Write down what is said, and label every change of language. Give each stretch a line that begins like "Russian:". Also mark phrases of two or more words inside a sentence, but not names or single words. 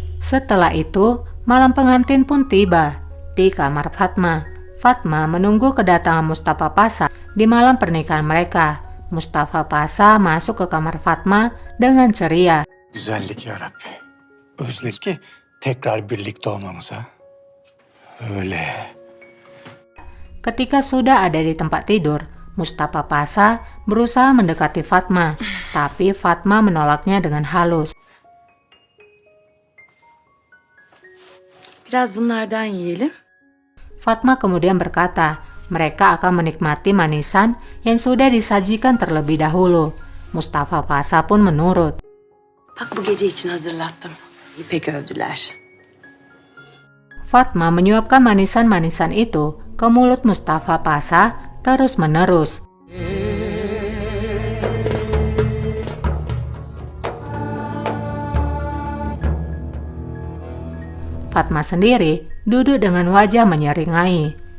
Indonesian: Setelah itu, malam pengantin pun tiba. Di kamar Fatma, Fatma menunggu kedatangan Mustafa Pasha di malam pernikahan mereka. Mustafa Pasha masuk ke kamar Fatma dengan ceria.
Turkish: Güzellik ya Rabbi. Özledik ki tekrar birlikte olmamıza. Öyle.
Indonesian: Ketika sudah ada di tempat tidur, Mustafa Pasha berusaha mendekati Fatma, tapi Fatma menolaknya dengan halus.
Turkish: Biraz bunlardan yiyelim.
Indonesian: Fatma kemudian berkata, mereka akan menikmati manisan yang sudah disajikan terlebih dahulu. Mustafa Pasha pun menurut.
Turkish: Bak bu gece için hazırlattım. İpek övdüler.
Indonesian: Fatma menyuapkan manisan-manisan itu ke mulut Mustafa Pasha terus-menerus. Fatma sendiri duduk dengan wajah menyeringai.